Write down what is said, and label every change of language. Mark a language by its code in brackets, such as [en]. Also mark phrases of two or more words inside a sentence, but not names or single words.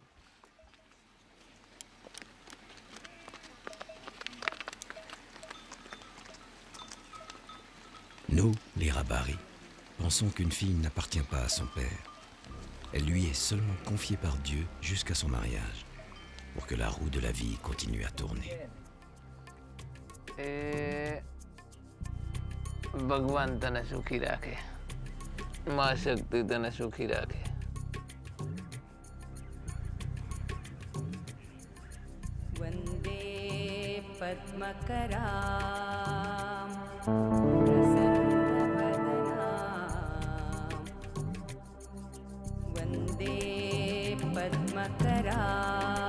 [fr] Nous, les Rabari, pensons qu'une fille n'appartient pas à son père. Elle lui est seulement confiée par Dieu jusqu'à son mariage, pour que la roue de la vie continue à tourner. [gu] ભગવાન તને સુખી રાખે, મા શક્તિ તને સુખી રાખે. [sa] वन्दे पद्मकराम प्रसन्नवदनां वन्दे पद्मकराम्